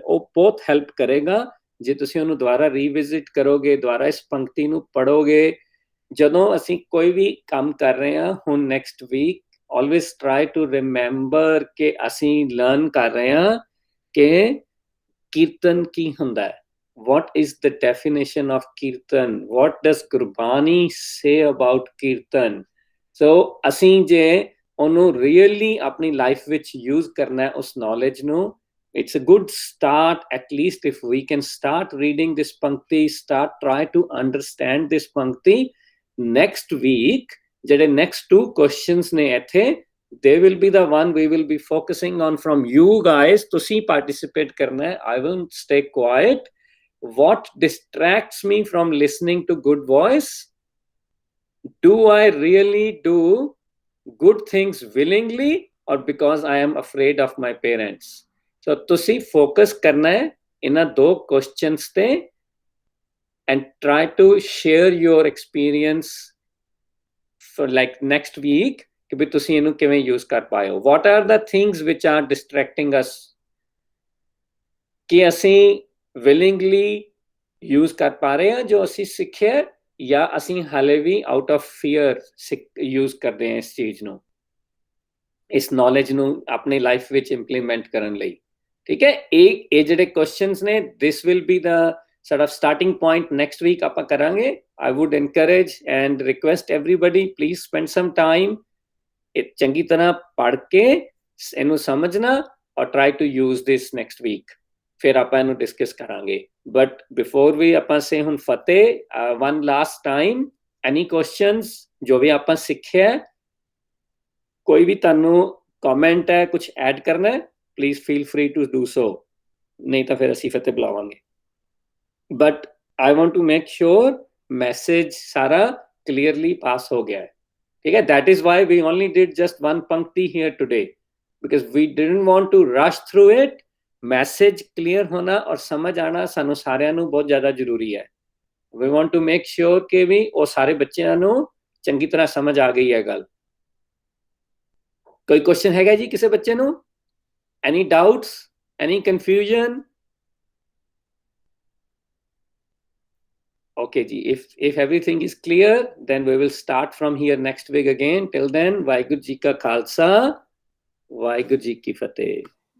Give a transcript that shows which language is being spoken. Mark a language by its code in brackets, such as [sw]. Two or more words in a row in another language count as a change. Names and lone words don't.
[pa] ਉਹ ਬਹੁਤ ਹੈਲਪ ਕਰੇਗਾ ਜੇ ਤੁਸੀਂ ਉਹਨੂੰ ਦੁਬਾਰਾ ਰੀਵਿਜ਼ਿਟ ਕਰੋਗੇ, ਦੁਬਾਰਾ ਇਸ ਪੰਕਤੀ ਨੂੰ ਪੜ੍ਹੋਗੇ। ਜਦੋਂ ਅਸੀਂ ਕੋਈ ਵੀ ਕੰਮ ਕਰ ਰਹੇ ਹਾਂ ਹੁਣ [en] next week, always try to remember [pa] ਕਿ ਅਸੀਂ ਲਰਨ ਕਰ ਰਹੇ ਹਾਂ ਕਿ ਕੀਰਤਨ ਕੀ ਹੁੰਦਾ ਹੈ। [en] What is the definition of Kirtan? What does Gurbani say about Kirtan? [pa] So ਅਸੀਂ ਜੇ ਉਹਨੂੰ really ਆਪਣੀ ਲਾਈਫ ਵਿੱਚ ਯੂਜ਼ ਕਰਨਾ ਹੈ ਉਸ ਨੌਲੇਜ ਨੂੰ, [en] it's a good start. At least if we can start reading this pankti, try to understand this pankti. Next week [pa] ਜਿਹੜੇ [en] next 2 questions [pa] ਨੇ ਇੱਥੇ, [en] they will be the one we will be focusing on from you guys. [pa] ਤੁਸੀਂ participate ਕਰਨਾ ਹੈ, [en] I will stay quiet. What distracts me from listening to good voice? Do I really do good things willingly or because I am afraid of my parents? [pa] So ਤੁਸੀਂ focus ਕਰਨਾ ਹੈ ਇਹਨਾਂ 2 questions ਤੇ [en] and try to share your experience for like next week [pa] ਕਿ ਵੀ ਤੁਸੀਂ ਇਹਨੂੰ ਕਿਵੇਂ use ਕਰ ਪਾਏ ਹੋ। [en] What are the things which are distracting us? [pa] ਕਿ ਅਸੀਂ [en] willingly use [pa] ਕਰ ਪਾ ਰਹੇ ਹਾਂ ਜੋ ਅਸੀਂ ਸਿੱਖਿਆ, ਜਾਂ ਅਸੀਂ ਹਾਲੇ ਵੀ [en] out of fear use [pa] ਕਰਦੇ ਹਾਂ ਇਸ ਚੀਜ਼ ਨੂੰ, ਇਸ ਨੌਲੇਜ ਨੂੰ ਆਪਣੀ ਲਾਈਫ ਵਿੱਚ ਇੰਪਲੀਮੈਂਟ ਕਰਨ ਲਈ। ਠੀਕ ਹੈ, ਇਹ ਜਿਹੜੇ ਕੁਐਸਚਨਸ ਨੇ, [en] this will be the sort of starting point next week [pa] ਆਪਾਂ ਕਰਾਂਗੇ। [en] I would encourage and request everybody, please spend some time [pa] ਇਹ ਚੰਗੀ ਤਰ੍ਹਾਂ ਪੜ੍ਹ ਕੇ ਇਹਨੂੰ ਸਮਝਣਾ ਔਰ [en] try to use this next week। [pa] ਫਿਰ ਆਪਾਂ ਇਹਨੂੰ ਡਿਸਕਸ ਕਰਾਂਗੇ। [en] but before we [pa] ਆਪਾਂ ਸੇ ਹੁਣ ਫਤਿਹ, [en] one last time, any questions [pa] ਜੋ ਵੀ ਆਪਾਂ ਸਿੱਖਿਆ, ਕੋਈ ਵੀ ਤੁਹਾਨੂੰ ਕਮੈਂਟ ਹੈ, ਕੁਝ ਐਡ ਕਰਨਾ ਹੈ, [en] please feel free to do so, [pa] ਨਹੀਂ ਤਾਂ ਫਿਰ ਅਸੀਂ ਫਤਿਹ ਬੁਲਾਵਾਂਗੇ। [en] but I want to make sure message [pa] ਸਾਰਾ ਕਲੀਅਰਲੀ ਪਾਸ ਹੋ ਗਿਆ ਹੈ। ਠੀਕ ਹੈ, [en] that is why we only did just one pankti here today, because we didn't want to rush through it. [pa] ਮੈਸੇਜ ਕਲੀਅਰ ਹੋਣਾ ਔਰ ਸਮਝ ਆਣਾ ਸਾਨੂੰ ਸਾਰਿਆਂ ਨੂੰ ਬਹੁਤ ਜ਼ਿਆਦਾ ਜ਼ਰੂਰੀ ਹੈ। [en] We want to make sure [pa] ਕਿ ਵੀ ਉਹ ਸਾਰੇ ਬੱਚਿਆਂ ਨੂੰ ਚੰਗੀ ਤਰ੍ਹਾਂ ਸਮਝ ਆ ਗਈ ਹੈ ਗੱਲ। ਕੋਈ ਕੁਐਸਚਨ ਹੈਗਾ ਜੀ ਕਿਸੇ ਬੱਚੇ ਨੂੰ? [en] Any doubts? Any confusion? Okay ji, if everything is clear, then we will start from here next week again. Till then, [pa] ਵਾਹਿਗੁਰੂ ਜੀ ਕਾ ਖ਼ਾਲਸਾ, ਵਾਹਿਗੁਰੂ ਜੀ ਕੀ ਫ਼ਤਿਹ.